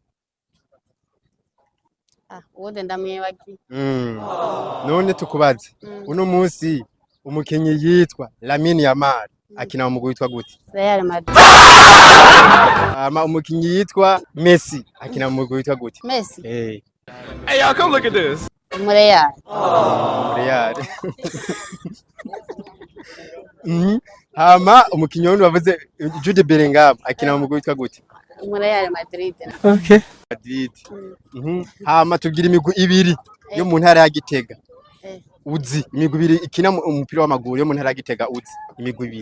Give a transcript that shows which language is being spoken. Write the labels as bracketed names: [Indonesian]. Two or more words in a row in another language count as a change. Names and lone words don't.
[Rundi] Uwundi ndamwibagi. None tukubaze. Uno munsi umukinyi yitwa Lamine Yamal akina mu mugwi witwa gute? Real Madrid. Umukinyi yitwa Messi akina mu mugwi witwa gute? Messi. [English] Hey, y'all come look at this. [Rundi] Real. Hama umukinyi wundi wavuze Jude Bellingham akina mu mugwi witwa gute? Real Madrid. Okay. Madrid. Hama tugira imigwi ibiri yo mu ntara ya Gitega. Uzi imigwi ibiri ikina umupira w'amaguru yo mu ntara ya Gitega uzi imigwi ibiri.